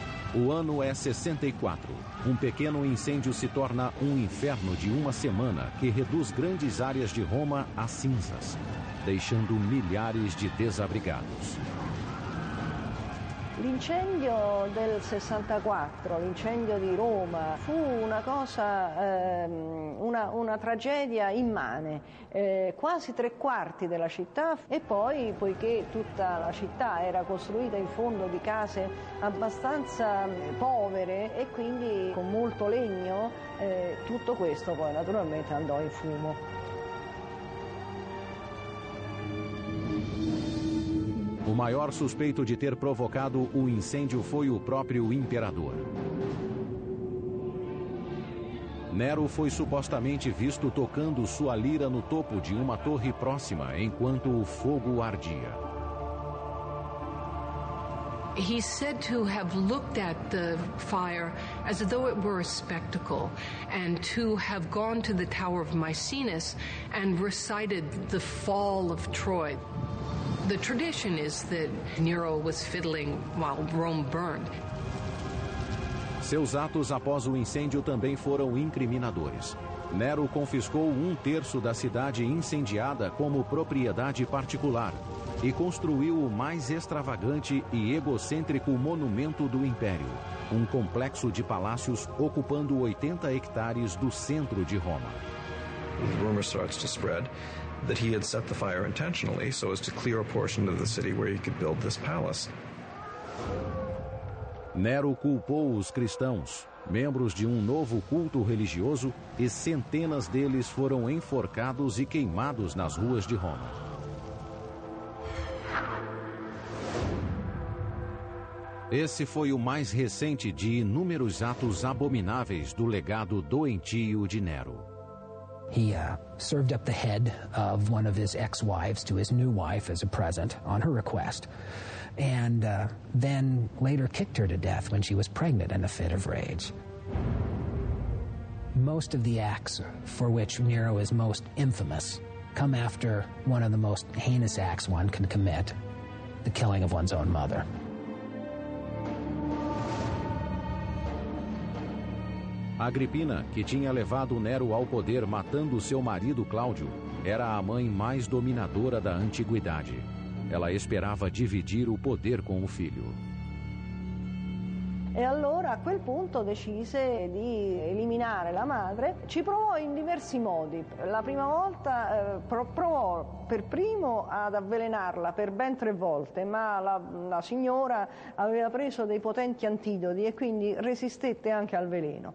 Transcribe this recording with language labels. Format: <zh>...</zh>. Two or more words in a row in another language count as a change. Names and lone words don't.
<pt>O ano é 64. Um pequeno incêndio se torna um inferno de uma semana que reduz grandes áreas de Roma a cinzas, deixando milhares de desabrigados.</pt> <it>L'incendio del 64, l'incendio di Roma, fu una cosa, una tragedia immane, quasi 3/4 della città, e poi, poiché tutta la città era costruita in fondo di case abbastanza povere e quindi con molto legno, tutto questo poi naturalmente andò in fumo.</it> <pt>O maior suspeito de ter provocado o incêndio foi o próprio imperador. Nero foi supostamente visto tocando sua lira no topo de uma torre próxima enquanto o fogo ardia.</pt> <en>He's said to have looked at the fire as though it were a spectacle, and to have gone to the Tower of Maecenas and recited the fall of Troy. The tradition is that Nero was fiddling while Rome burned.</en> <pt>Seus atos após o incêndio também foram incriminadores. Nero confiscou 1/3 da cidade incendiada como propriedade particular e construiu o mais extravagante e egocêntrico monumento do Império, um complexo de palácios ocupando 80 hectares do centro de Roma.</pt> <en>The rumor starts to spread that he had set the fire intentionally so as to clear a portion of the city where he could build this palace.</en> <pt>Nero culpou os cristãos, membros de um novo culto religioso, e centenas deles foram enforcados e queimados nas ruas de Roma. Esse foi o mais recente de inúmeros atos abomináveis do legado doentio de Nero.</pt> <en>He served up the head of one of his ex-wives to his new wife as a present on her request, and then later kicked her to death when she was pregnant in a fit of rage. Most of the acts for which Nero is most infamous come after one of the most heinous acts one can commit, the killing of one's own mother.</en> <pt>Agripina, que tinha levado Nero ao poder matando seu marido Cláudio, era a mãe mais dominadora da antiguidade. Ela esperava dividir o poder com o filho.</pt> <it>E allora a quel punto decise di eliminare la madre. Ci provò in diversi modi. La prima volta provò per primo ad avvelenarla per ben 3 volte, ma la signora aveva preso dei potenti antidoti e quindi resistette anche al veleno.</it>